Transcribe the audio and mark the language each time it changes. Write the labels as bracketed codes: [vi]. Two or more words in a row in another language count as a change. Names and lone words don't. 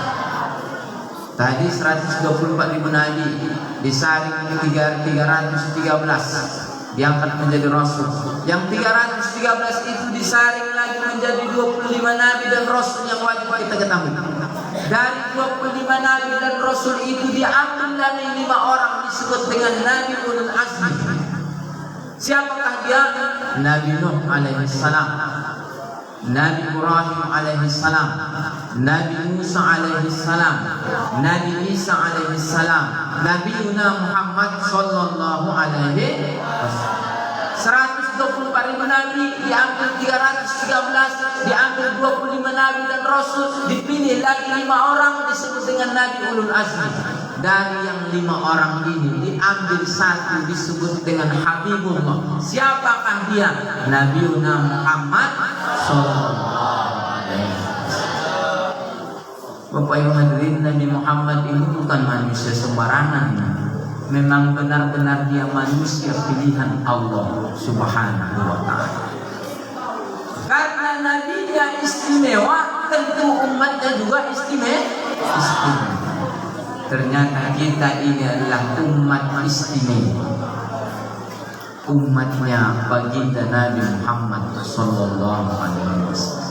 [id] Tadi 124.000 nabi disaring 313 diangkat menjadi rasul. Yang 313 itu disaring lagi menjadi 25 nabi dan rasul yang wajib kita ketahui. Dari 25 nabi dan rasul itu diambil dari 5 orang disebut dengan Nabi Ulul Azmi. Siapakah dia? Nabi Nuh [ar] عليه السلام, [id] Nabi Ibrahim [ar] عليه السلام, [id] Nabi Musa [ar] عليه السلام, [id] Nabi Isa [ar] عليه السلام, [id] Nabi Muhammad [ar] صلى الله عليه وسلم. [id] 124.000 nabi diambil 313, diambil 25 nabi dan rasul, dipilih lagi 5 orang disebut dengan Nabi Ulul Azmi. Dari yang 5 orang ini diambil satu disebut dengan Habibullah. Siapakah dia? Nabi Muhammad [ar] صلى الله عليه وسلم. [id] Bapak Ibu hadirin, Nabi Muhammad ini bukan manusia sembarangan. Memang benar-benar dia manusia pilihan Allah [ar] سبحانه وتعالى. [id] Karena Nabi dia istimewa, tentu umatnya juga istimewa. Ternyata kita ini adalah umat istimewa, umatnya baginda Nabi Muhammad [ar] صلى الله عليه وسلم.